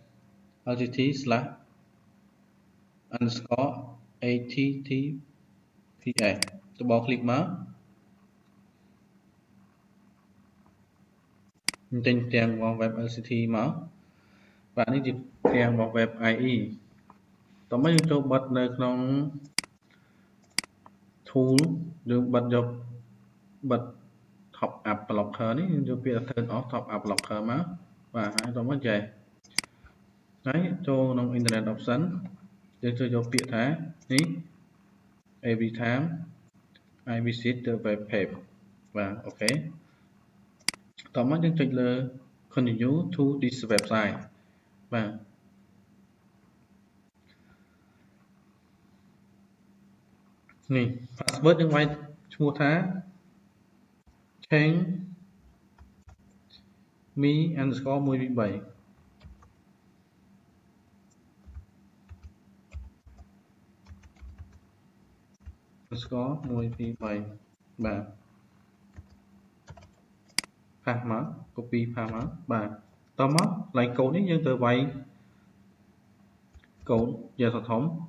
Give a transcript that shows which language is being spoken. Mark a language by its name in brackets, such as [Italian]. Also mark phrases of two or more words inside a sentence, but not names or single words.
[Khmer] LCT/_https ទៅបក click មកចេញទាំងរបស់ web LCT មកបាទនេះជាទាំងរបស់ web IE តោះមកយើងចូលបិទនៅក្នុង tool យើងបិទយកបិទ [English] top up blocker [Khmer] នេះយើងយកពាក្យ [English] turn off top up blocker [Khmer] មកបាទហើយតោះមកចេះហើយចូលក្នុង [English] internet option [Khmer] យើងជួយយកពាក្យថានេះ [English] every time I visit the web page [Khmer] បាទអូខេតោះមកយើងចុចលើ [English] continue to this website [Khmer] បាទ នេះ password យើងវាយឈ្មោះថា change me _ 123 បាទផាសមក copy ផាសមកបាទតោះមកកន្លែងកូដនេះយើងទៅវាយកូដជាសធំ